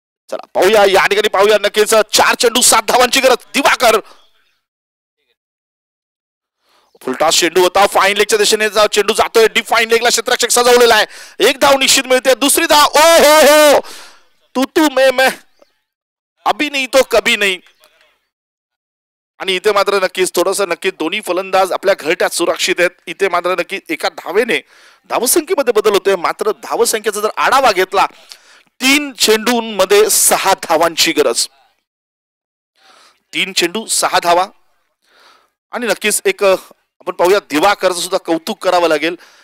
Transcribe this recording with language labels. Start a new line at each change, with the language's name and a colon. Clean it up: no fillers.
Marathi: चला पाहूया या ठिकाणी पाहूया नक्कीच 4 चेंडू 7 धावांची गरज. दिवाकर फुलटॉस चेंडू होता. फाईन लेगच्या दिशेने चेंडू जातोय. डीप फाईन लेगला क्षेत्ररक्षक सजवलेला आहे. 1 धाव निश्चित मिळते. दुसरी धाव.
Hindi: ओ हो हो, तू मैं अभी नहीं तो कभी नहीं.
Marathi: आणि इथे मात्र नक्कीच थोडस नक्की दोन्ही फलंदाज आपल्या घरट्यात सुरक्षित आहेत. इथे मात्र नक्की एका धावेने धावसंख्येमध्ये बदल होतोय. मात्र धावसंख्येचा जर आढावा घेतला 3 चेंडूंमध्ये 6 धावांची गरज. 3 चेंडू 6 धावा. आणि नक्कीच एक आपण पाहूया दिवाकरचं सुद्धा कौतुक करावं लागेल.